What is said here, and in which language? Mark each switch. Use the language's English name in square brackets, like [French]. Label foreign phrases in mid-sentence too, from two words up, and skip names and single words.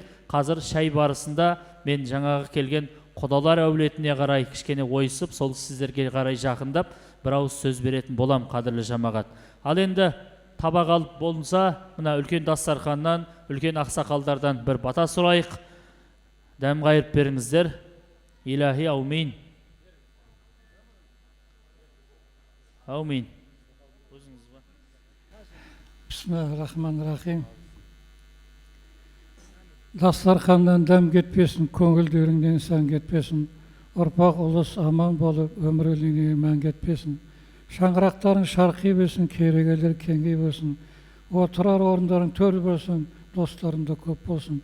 [Kazakh] Қазір шай барысында мен жаңағы келген құдалар әулетіне қарай кішкене ойысып, сол сіздерге қарай жақындап, бір ауыз сөз беретін болам, қадірлі жамағат. Ал енді табақ алып болынса, мына үлкен дастарханнан, үлкен ақсақалдардан бір бата сұрайық. Дәм қайырып беріңіздер. [Arabic] إلهي آمين. آمين. بسم الله الرحمن الرحيم. [Kazakh] Дастарханнан дәм кетпесін, көңілдеріңнен сан кетпесін. Ұрпақ ұлыс аман болып, өмірлігіне мән кетпесін. Шаңырақтарың шарқи бесін, керегелер кеңгей болсын. Отырар орындарың төр болсын, достарың да көп болсын.